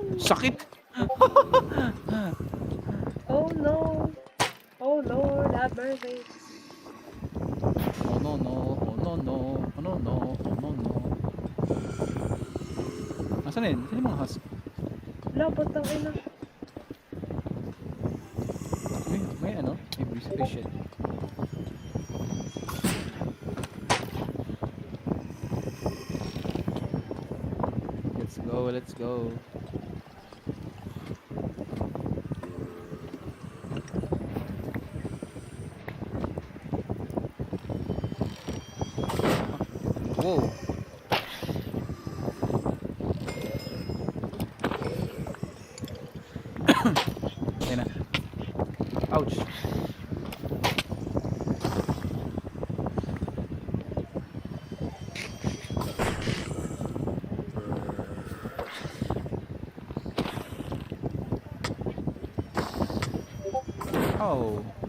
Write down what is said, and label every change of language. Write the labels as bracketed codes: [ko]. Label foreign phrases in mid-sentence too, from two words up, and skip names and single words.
[tl] sakit! [en] Oh no. Oh Lord, have mercy. Oh no no, oh no no, oh no no, oh no no. [tl] Nasaan na yun? Saan yung mga husk? Labot ng ina. May ano? May breeze. Ay shit. [en] Let's go, let's go. Whoa. [tl] Ayun na. [en] Ouch. Oh.